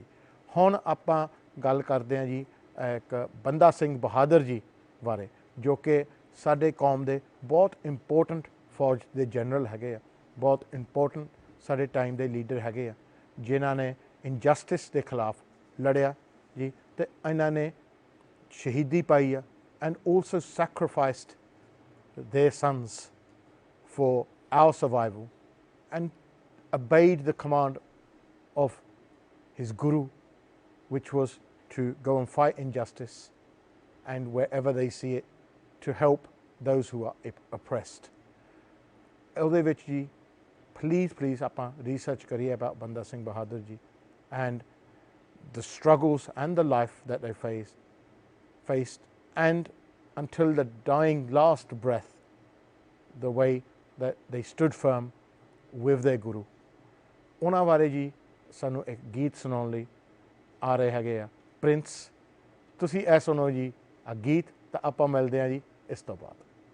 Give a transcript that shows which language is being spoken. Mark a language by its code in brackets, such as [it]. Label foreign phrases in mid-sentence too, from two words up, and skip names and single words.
[pa] ਹੁਣ ਆਪਾਂ ਗੱਲ ਕਰਦੇ ਹਾਂ ਜੀ ਇੱਕ ਬੰਦਾ ਸਿੰਘ ਬਹਾਦਰ ਜੀ ਬਾਰੇ, ਜੋ ਕਿ ਸਾਡੇ ਕੌਮ ਦੇ ਬਹੁਤ ਇੰਪੋਰਟੈਂਟ ਫੌਜ ਦੇ ਜਨਰਲ ਹੈਗੇ ਆ, ਬਹੁਤ ਇੰਪੋਰਟੈਂਟ ਸਾਡੇ ਟਾਈਮ ਦੇ ਲੀਡਰ ਹੈਗੇ ਆ, ਜਿਨ੍ਹਾਂ ਨੇ ਇਨਜਸਟਿਸ ਦੇ ਖਿਲਾਫ ਲੜਿਆ ਜੀ, ਤੇ ਇਹਨਾਂ ਨੇ ਸ਼ਹੀਦੀ ਪਾਈ ਆ, [en] and also sacrificed their sons for our survival and obeyed the command of his guru, which was to go and fight injustice and wherever they see it to help those who are oppressed. [pa] ਉਹਦੇ ਵਿੱਚ ਜੀ [en] please [pa] ਆਪਾਂ research ਕਰੀਏ [en] about ਬੰਦਾ ਸਿੰਘ ਬਹਾਦਰ ਜੀ and the struggles and the life that they faced and until the dying last breath, the way that they stood firm with their guru. [pa] ਉਹਨਾਂ ਬਾਰੇ ਜੀ ਸਾਨੂੰ ਇੱਕ ਗੀਤ ਸੁਣਾਉਣ ਲਈ ਆ ਰਹੇ ਹੈਗੇ ਆ ਪ੍ਰਿੰਸ। ਤੁਸੀਂ ਇਹ ਸੁਣੋ ਜੀ ਆ ਗੀਤ, ਤਾਂ ਆਪਾਂ ਮਿਲਦੇ ਹਾਂ ਜੀ ਇਸ ਤੋਂ ਬਾਅਦ।